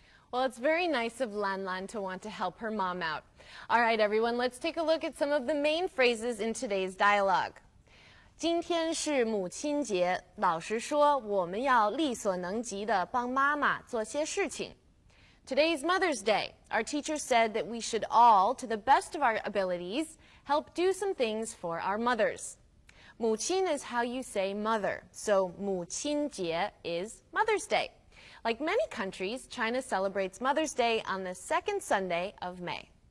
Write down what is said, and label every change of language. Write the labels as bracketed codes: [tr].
[en] Well, it's very nice of Lan Lan to want to help her mom out. All right, everyone, let's take a look at some of the main phrases in today's dialogue. [zh] 今天是母亲节，老师说我们要力所能及地帮妈妈做些事情。 [en] Today's Mother's Day. Our teacher said that we should all, to the best of our abilities, help do some things for our mothers. 母亲 is how you say mother, so 母亲节 is Mother's Day. Like many countries, China celebrates Mother's Day on the second Sunday of May.